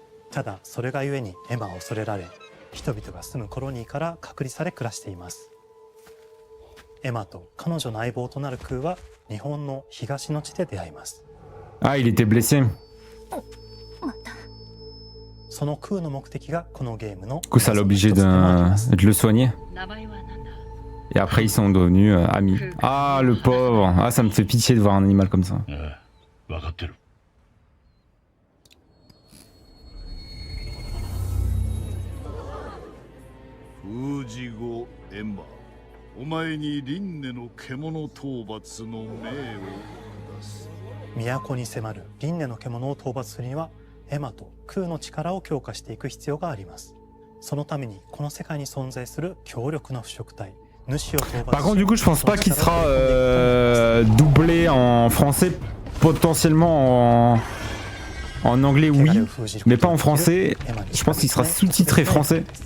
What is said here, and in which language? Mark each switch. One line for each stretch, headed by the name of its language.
Japanese: ただそれがゆえにエマは恐れられ、人々が住むコロニーから隔離され暮らしています。エマと彼女の相棒となるクーは日本の東の地で出会います。
French: Ah, il était blessé.
Japanese: そのクーの目的がこのゲームの
French: Du coup, ça l'a obligé de le soigner. Et après, ils sont devenus amis. Ah, le pauvre. Ah, ça me fait pitié de voir un animal comme ça.
Japanese: 分かってる。封じ後エンバー、お前に輪廻の獣討伐の命を下す。都に迫る輪廻の獣を討伐するにはエマとクーの力を強化していく必要があります。そのためにこの世界に存在する強力な腐食体
French: Par contre, du coup, je pense pas qu'il sera doublé en français, potentiellement en anglais, oui, mais pas en français. Je pense qu'il sera sous-titré français.